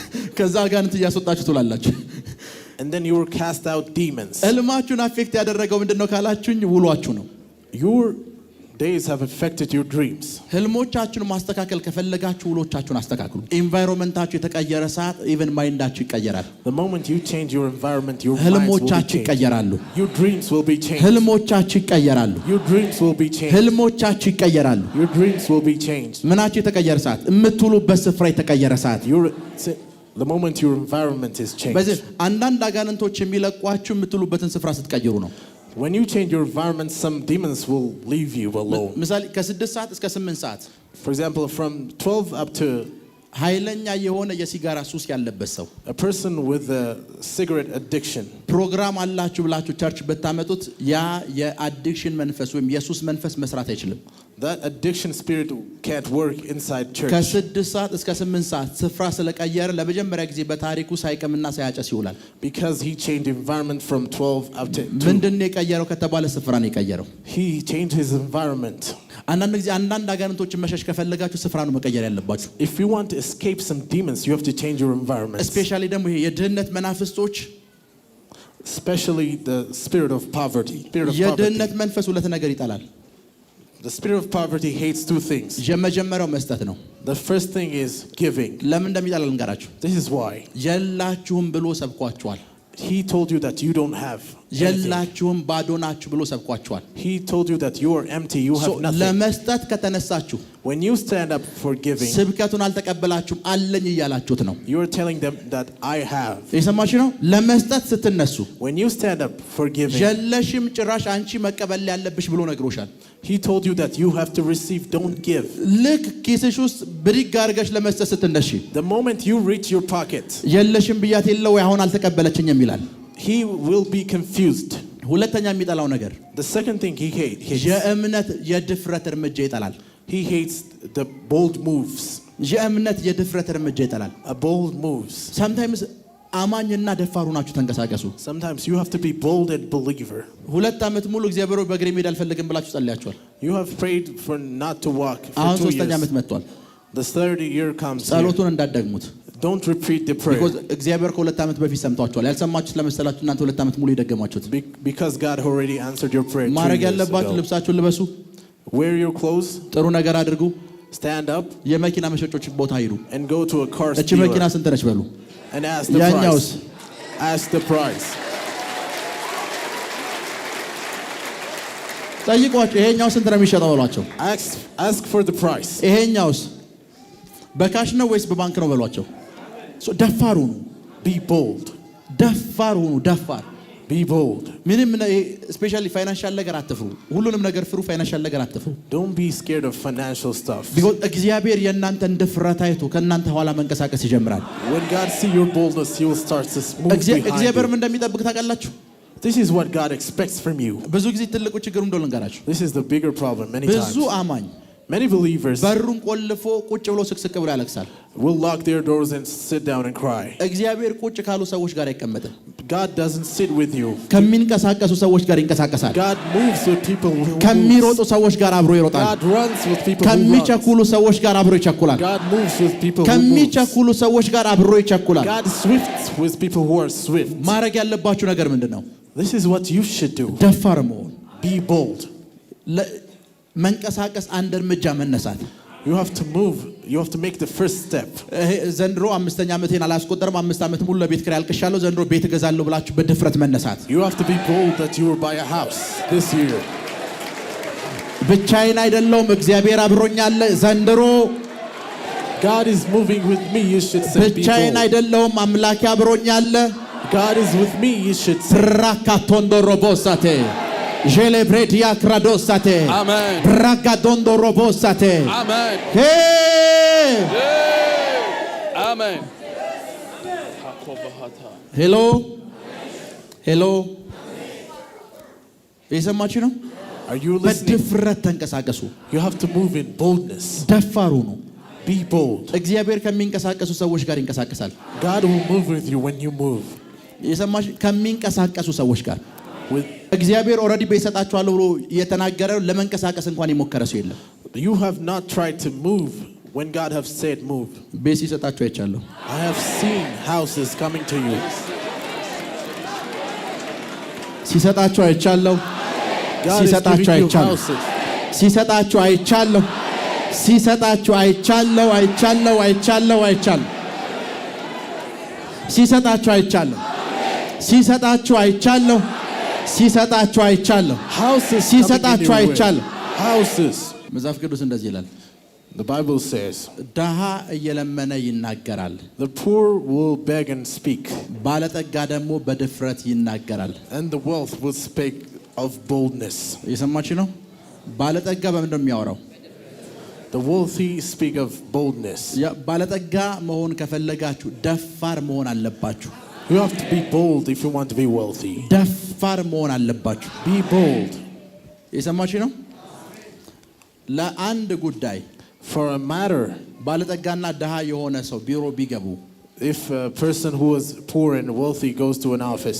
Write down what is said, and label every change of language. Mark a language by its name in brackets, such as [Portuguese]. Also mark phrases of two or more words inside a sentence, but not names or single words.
[Amharic] ከዛ ጋንት እያስወጣችሁ ትውላላችሁ። [English] And then you will cast out demons. [Amharic] ህልማችሁን አፌክት ያደረገው ምንድነው ካላችሁኝ ውሏችሁ ነው። [English] Your days have affected your dreams. [Amharic] ህልሞቻችሁን ማስተካከል ከፈለጋችሁ ውሎቻችሁን አስተካክሉ። ኢንቫይሮንመንታችሁ የተቀየረ ሰዓት ኢቭን ማይንዳችሁ ይቀየራል። [English] The moment you change your environment, your minds will be [Amharic] ህልሞቻችሁ [English] changed. [Amharic] ይቀየራሉ። [English] Your dreams will be changed. [Amharic] ህልሞቻችሁ ይቀየራሉ። [English] Your dreams will be changed. [Amharic] ህልሞቻችሁ ይቀየራሉ። [English] Your dreams will be changed. [Amharic] ምናችሁ የተቀየረ ሰዓት፣ የምትውሉበት ስፍራ የተቀየረ ሰዓት። [English] The moment your environment is changed. [Amharic] በዚህ አንዳንድ አጋንንቶች የሚለቋችሁ የምትውሉበትን ስፍራ ስትቀይሩ ነው። [English] When you change your environment, some demons will leave you alone. [Amharic] ምሳሌ ከ6 ሰዓት እስከ 8 ሰዓት [English] For example, from 12 up to [Amharic] ኃይለኛ የሆነ የሲጋራ ሱስ ያለበት ሰው [English] a person with a cigarette addiction. [Amharic] ፕሮግራም አላችሁ ብላችሁ ቸርች ብታመጡት ያ የአዲክሽን መንፈስ ወይም የሱስ መንፈስ መስራት አይችልም። [English] That addiction spirit can't work inside church. [Amharic] ከ6 ሰዓት እስከ 8 ሰዓት ስፍራ ስለቀየረ ለመጀመሪያ ጊዜ በታሪኩ ሳይቀምና ሳያጨስ ይውላል። [English] Because he changed environment from 12 up to 2. [Amharic] ምንድነው የቀየረው ከተባለ ስፍራ ነው የቀየረው። [English] He changed his environment. [Amharic] አንዳንድ ጊዜ አንዳንድ አጋንንቶችን መሸሽ ከፈለጋችሁ ስፍራ ነው መቀየር ያለባችሁ። [English] If you want to escape some demons, you have to change your environment. [Amharic] እስፔሻሊ ደግሞ ይሄ የድህነት መናፍስቶች [English] Especially the spirit of poverty. [Amharic] የድህነት መንፈስ ሁለት ነገር ይጠላል። [English] The spirit of poverty hates two things. [Amharic] የመጀመሪያው መስጠት ነው። [English] The first thing is giving. [Amharic] ለምን እንደሚጠላ ልንገራችሁ። [English] This is why. [Amharic] የላችሁም ብሎ ሰብኳችኋል። [English] He told you that you don't have anything. [Amharic] የላችሁም ባዶ ናችሁ ብሎ ሰብኳችኋል። [English] He told you that you are empty, you have nothing. [Amharic] ለመስጠት ከተነሳችሁ [English] When you stand up for giving, [Amharic] ስብከቱን አልተቀበላችሁም አለኝ እያላችሁት ነው። [English] you are telling them that I have. [Amharic] የሰማችሁ ነው። ለመስጠት ስትነሱ [English] When you stand up for giving, [Amharic] የለሽም ጭራሽ አንቺ መቀበል ያለብሽ ብሎ ነግሮሻል። [English] he told you that you have to receive, don't give. [Amharic] ልክ ኪስሽ ውስጥ ብድግ አድርገሽ ለመስጠት ስትነሺ [English] The moment you reach your pocket, [Amharic] የለሽም ብያት የለው አሁን አልተቀበለችኝም ይላል። [English] he will be confused. [Amharic] ሁለተኛ የሚጠላው ነገር [English] The second thing he hates, [Amharic] የእምነት የድፍረት እርምጃ ይጠላል። [English] he hates the bold moves. [Amharic] የእምነት የድፍረት እርምጃ ይጠላል። [English] A bold moves. [Amharic] sometimes አማኝና ደፋሩ ናችሁ ተንቀሳቀሱ። [English] Sometimes you have to be bold and believer. [Amharic] 2 ዓመት ሙሉ እግዚአብሔር በእግሬ መሄድ አልፈልግም ብላችሁ ጸልያችኋል። [English] You have prayed for not to walk for [Amharic] አሁን [English] 2 [Amharic] 3ኛ [English] years. [Amharic] ዓመት መጥቷል። [English] The 3rd year comes here. [Amharic] ጸሎቱን እንዳትደግሙት። [English] Don't repeat the prayer. [Amharic] because እግዚአብሔር ከ2 ዓመት በፊት ሰምቷችኋል። ያልሰማችሁት ለመሰላችሁ እናንተ 2 ዓመት ሙሉ የደገማችሁት። [English] Because God already answered your prayer 2 [Amharic] ማድረግ [English] years [Amharic] ያለባችሁ [English] ago. [Amharic] ልብሳችሁን ልበሱ፣ [English] Wear your clothes, [Amharic] ጥሩ ነገር አድርጉ፣ [English] stand up, [Amharic] የመኪና መሸጮች ቦታ ሂዱ። [English] and go to a car [Amharic] እቺ መኪና [English] dealer [Amharic] ስንት ነች በሉ። [English] and ask the [Amharic] ያኛውስ [English] price. Ask the price. [Amharic] ጠይቋቸው፣ ይሄኛው ስንት ነው የሚሸጠው በሏቸው። [English] Ask for the price. [Amharic] ይሄኛውስ በካሽ ነው ወይስ በባንክ ነው በሏቸው። ደፋር ሁኑ፣ [English] Be bold. [Amharic] ደፋር ሁኑ፣ ደፋር [English] Be bold. [Amharic] ምንም [English] specially financial [Amharic] ነገር አትፍሩ። ሁሉንም ነገር ፍሩ፣ ፋይናንሻል ነገር አትፍሩ። [English] Don't be scared of financial stuff. [Amharic] because እግዚአብሔር የእናንተን ድፍረት አይቶ ከእናንተ ኋላ መንቀሳቀስ ይጀምራል። [English] When God sees your boldness, He will start to move behind [Amharic] እግዚአብሔርም [English] you. [Amharic] እንደሚጠብቅ ታውቃላችሁ። [English] This is what God expects from you. [Amharic] ብዙ ጊዜ ትልቁ ችግሩ እንደው ልንገራችሁ። [English] This is the bigger problem many [Amharic] ብዙ [English] times. [Amharic] አማኝ [English] Many believers [Amharic] በሩን ቆልፎ ቁጭ ብሎ ስቅስቅ ብሎ ያለቅሳል። [English] will lock their doors and sit down and cry. [Amharic] እግዚአብሔር ቁጭ ካሉ ሰዎች ጋር አይቀመጥም። [English] God doesn't sit with you. [Amharic] ከሚንቀሳቀሱ ሰዎች ጋር ይንቀሳቀሳል። [English] God moves with people who [Amharic] ከሚሮጡ [English] move. [Amharic] ሰዎች ጋር አብሮ ይሮጣል። [English] God runs with people who run. [Amharic] ከሚቸኩሉ ሰዎች ጋር አብሮ ይቸኩላል። [English] God moves with people who move. [Amharic] ከሚቸኩሉ ሰዎች ጋር አብሮ ይቸኩላል። [English] God swifts with people who are swift. [Amharic] ማድረግ ያለባችሁ ነገር ምንድነው? [English] This is what you should do. [Amharic] ደፋር መሆን፣ [English] Be bold. [Amharic] መንቀሳቀስ፣ አንድ እርምጃ መነሳት። [English] You have to move. You have to make the first step. [Amharic] ዘንድሮ 5ኛ ዓመቴን አላስቆጠርም፣ 5 ዓመት ሙሉ ለቤት ኪራይ አልቅሻለሁ፣ ዘንድሮ ቤት እገዛለሁ ብላችሁ በድፍረት መነሳት። [English] You have to be bold that you will buy a house this year. [Amharic] ብቻዬን አይደለሁም፣ እግዚአብሔር አብሮኛል። ዘንድሮ [English] God is moving with me. You should say be [Amharic] ብቻዬን [English] bold. [Amharic] አይደለሁም፣ አምላኬ አብሮኛል። [English] God is with me. You should say. ብራካቶንዶ ሮቦሳቴ ጄሌብሬዲያ ክራዶሳቴ [Amharic] አሜን። ብራጋዶንዶ ሮቦሳቴ አሜን። አሜን። ሄሎ ሄሎ፣ የሰማችሁ ነው። [English] Are you listening? [Amharic] በድፍረት ተንቀሳቀሱ። [English] You have to move in boldness. [Amharic] ደፋሩ ነው። [English] Be bold. [Amharic] እግዚአብሔር ከሚንቀሳቀሱ ሰዎች ጋር ይንቀሳቀሳል። [English] God will move with you when you move. [Amharic] የሰማችሁ ከሚንቀሳቀሱ ሰዎች ጋር [English] With [Amharic] እግዚአብሔር ኦልሬዲ በይሰጣችኋለሁ ብሎ የተናገረው ለመንቀሳቀስ እንኳን የሞከረ ሰው የለም። [English] you have not tried to move when God have said move. [Amharic] ቤት ሲሰጣችሁ አይቻለሁ። [English] I have seen houses coming to you. [Amharic] ሲሰጣችሁ አይቻለሁ። [English] God is [Amharic] ሲሰጣችሁ [English] giving you [Amharic] አይቻለሁ። [English] houses. [Amharic] ሲሰጣችሁ አይቻለሁ ሲሰጣችሁ አይቻለሁ አይቻለሁ አይቻለሁ አይቻለሁ ሲሰጣችሁ አይቻለሁ ሲሰጣችሁ አይቻለሁ ሲሰጣችሁ አይቻለሁ ሲሰጣችሁ አይቻለሁ [English] houses. [Amharic] መጽሐፍ ቅዱስ እንደዚህ ይላል [English] The Bible says [Amharic] ድሃ እየለመነ ይናገራል [English] the poor will beg and speak [Amharic] ባለጠጋ ደግሞ በድፍረት ይናገራል [English] and the wealth will speak of boldness. [Amharic] እየሰማችሁ ነው ባለጠጋ በምን ነው የሚያወራው [English] The wealthy speak of boldness. [Amharic] ባለጠጋ መሆን ከፈለጋችሁ ደፋር መሆን አለባችሁ [English] You have to be bold if you want to be wealthy. [Amharic] ደፋር መሆን አለባችሁ [English] Be bold. [Amharic] እየሰማችሁ ነው ለአንድ ጉዳይ [English] For a matter, [Amharic] ባለጠጋና ድሃ የሆነ ሰው ቢሮ ቢገቡ [English] if a person who is poor and wealthy goes to an office,